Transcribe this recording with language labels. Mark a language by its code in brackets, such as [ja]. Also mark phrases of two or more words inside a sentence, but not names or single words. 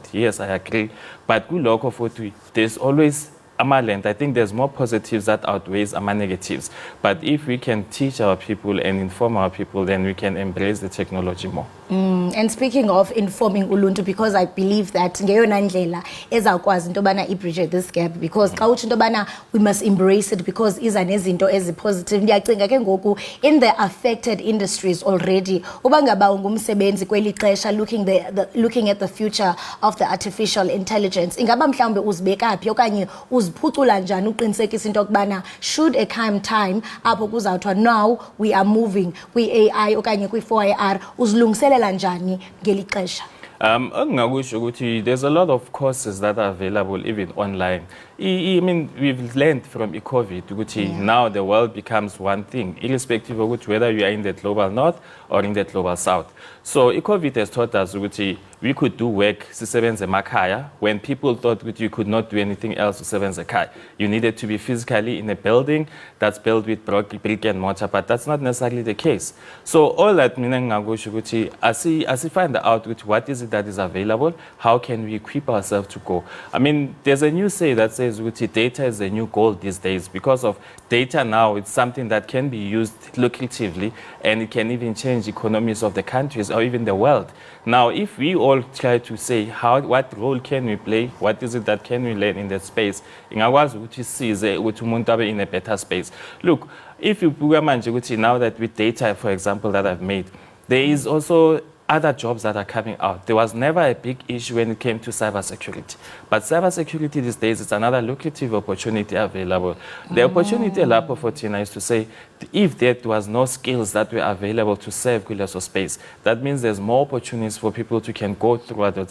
[en] Yes, I agree. But there's always I think there's more positives that outweighs negatives. But if we can teach our people and inform our people, then we can embrace the technology more. And speaking of informing uluntu, because I believe that [xh] ngeyona ndlela ezawukwazi into yobana ibridge [en] this gap, because [xh] xa utsho into yobana [en] we must embrace it because [xh] iza nezinto ezipositive. Ndiyacinga ke ngoku [en] in the affected industries already, [xh] uba ngaba ungumsebenzi kweli xesha [en] looking at the future of the artificial intelligence, [xh] ingaba mhlawumbe uzibeka phi okanye uziphucula njani uqinisekisa into yokubana [en] should a come time [xh] apho kuzawuthiwa [en] now we are moving [xh] kwi-AI okanye kwi-4AR, uzilungiselela njani ngeli xesha? [en] There's a lot of courses that are available even online. I mean, we've learned from COVID, now the world becomes one thing, irrespective of whether you are in the global north or in the global south. So COVID has taught us we could do work [xh] sisebenze emakhaya [en] when people thought you could not do anything else [xh] sisebenze ekhaya. [en] You needed to be physically in a building that's built with brick and mortar, but that's not necessarily the case. So all that as we find out what is it that is available, how can we equip ourselves to go? I mean, there's a new say that says data is the new gold these days. Because of data now, it's something that can be used lucratively and it can even change economies of the countries or even the world. Now, if we all try to say what role can we play, what is it that can we learn in that space, [xh] ingakwazi ukuthi size ukuthi umuntu abe [en] in a better space. Look, if you now that with data, for example, that I've made, there is also other jobs that are coming out. There was never a big issue when it came to cybersecurity. But cybersecurity these days is another lucrative opportunity available. The opportunity for Tina is to say, if there was no skills that were available to serve Kuleso space, that means there's more opportunities for people to can go through those.